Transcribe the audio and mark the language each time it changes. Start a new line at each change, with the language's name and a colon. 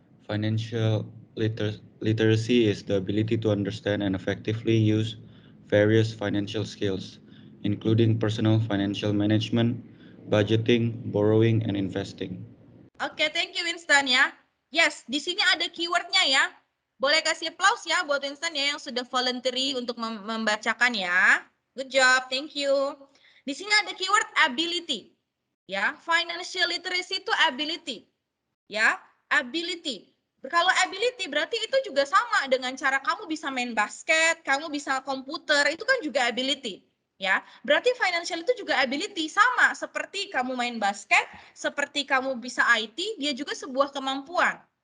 English: Financial literacy is the ability to understand and effectively use various financial skills, including personal financial management, budgeting, borrowing, and investing.
Indonesian: Oke,
English: thank you
Indonesian: Winston ya.
English: Yes,
Indonesian: di sini ada keywordnya ya. Boleh kasih applause ya buat Winston ya yang sudah voluntary untuk membacakan ya.
English: Good job, thank you.
Indonesian: Di sini ada
English: keyword ability.
Indonesian: Ya, financial literacy itu ability. Ya, ability. Kalau ability berarti itu juga sama dengan cara kamu bisa main basket, kamu bisa komputer, itu kan juga ability. Ya, berarti financial itu juga ability, sama seperti kamu main basket, seperti kamu bisa IT, dia juga sebuah kemampuan.